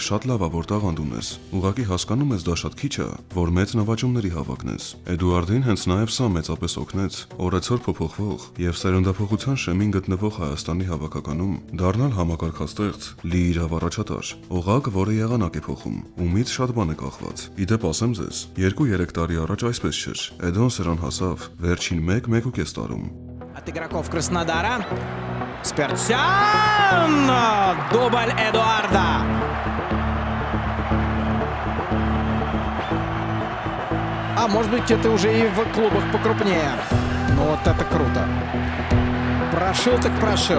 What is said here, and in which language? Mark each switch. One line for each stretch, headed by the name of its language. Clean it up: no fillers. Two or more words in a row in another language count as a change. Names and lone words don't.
Armenian: շատ լավ է որ տաղանդ ունես, ուղղակի հասկանում ես դա շատ քիչ է, որ մեծ նվաճումների հավակնես։ Էդուարդին հենց նաև սա մեծապես օգնեց օրեցօր փոփոխվող եւ սերնդափոխության շեմին գտնվող Հայաստանի հավաքականում դառնալ համակարգաստեղծ լի իրավ առաջատար, օղակ, որը եղանակ է փոխում, ումից շատ բան է կախված։ Իդեպ ասեմ ձեզ, 2-3 տարի առաջ այսպես չէր։ Էդոն սրան հասավ վերջին 1-1.5 տարում։
Russian: От игроков Краснодара Сперцян! Дубль Эдуарда! А может быть это уже и в клубах покрупнее. Ну вот это круто. Прошил так прошил.